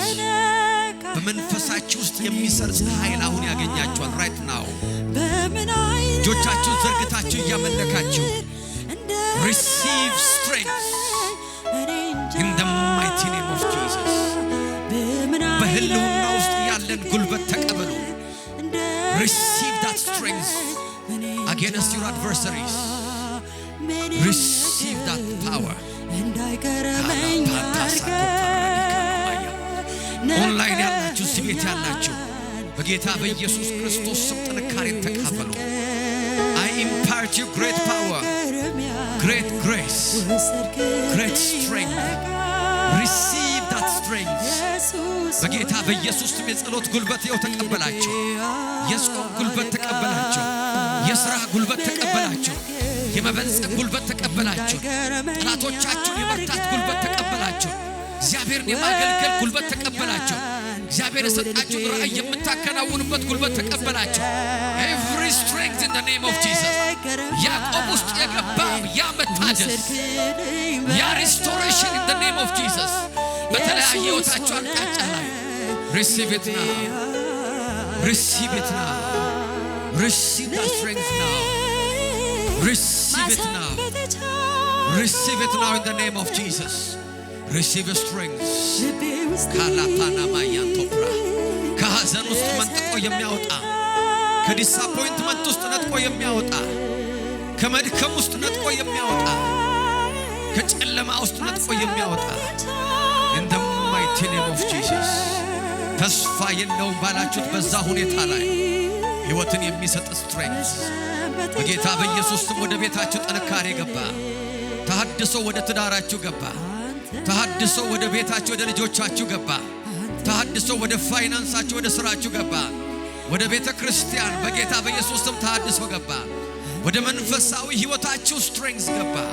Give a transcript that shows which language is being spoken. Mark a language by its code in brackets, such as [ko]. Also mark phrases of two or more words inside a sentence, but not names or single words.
[am] በመንፈሳችሁ ውስጥ የሚሰርጽ ኃይል አሁን ያገኛችኋል [en] right now. [am] እጆቻችሁን ዘርግታችሁ እያመለካችሁ [en] receive strength in the mighty name of Jesus. [am] በህልውና ውስጥ ያለን ጉልበት ተቀበሉ። [en] Receive that strength against your adversaries. Receive that power. ኦንላይን ያላችሁ ስቤት ያላችሁ በጌታ በኢየሱስ ክርስቶስ ስም ጥንካሬን ተካፈሉ። I impart you great power, great grace, great strength. Receive that strength. [am] በጌታ በኢየሱስ ስም የጸሎት ጉልበት ይኸው ተቀበላችሁ። የጾም ጉልበት ተቀበላችሁ። የሥራ ጉልበት ተቀበላችሁ። የመበልጸግ ጉልበት ተቀበላችሁ ጠላቶቻችሁን የመርታት ጉልበት ተቀበላችሁ እግዚአብሔርን የማገልገል ጉልበት ተቀበላችሁ እግዚአብሔር የሰጣችሁ ራእይ የምታከናውኑበት ጉልበት ተቀበላችሁ [en] every strength in the name of Jesus [am] ያዕቆብ ውስጥ የገባ ያ መታደስ ያ [en] restoration in the name of Jesus [am] በተለያየ ሕይወታችሁ አቅጣጫ ላይ [en] receive it now receive it now receive that strength now receive it now receive it now in the name of Jesus receive your strength [am] ካላፓና ማያንቶፕራ ከሐዘን ውስጥ መንጥቆ የሚያወጣ ከዲስአፖይንትመንት ውስጥ ነጥቆ የሚያወጣ ከመድከም ውስጥ ነጥቆ የሚያወጣ ከጨለማ ውስጥ ነጥቆ የሚያወጣ [en] in the mighty name of Jesus [am] ተስፋ የለውም ባላችሁት በዛ ሁኔታ ላይ ሕይወትን የሚሰጥ strength በጌታ በኢየሱስ ስም ወደ ቤታችሁ ጥንካሬ ገባ ተሐድሶ ወደ ትዳራችሁ ገባ ተሐድሶ ወደ ቤታችሁ ወደ ልጆቻችሁ ገባ ተሐድሶ ወደ ፋይናንሳችሁ ወደ ስራችሁ ገባ ወደ ቤተ ክርስቲያን በጌታ በኢየሱስ ስም ተሐድሶ ገባ ወደ መንፈሳዊ ሕይወታችሁ strength ገባ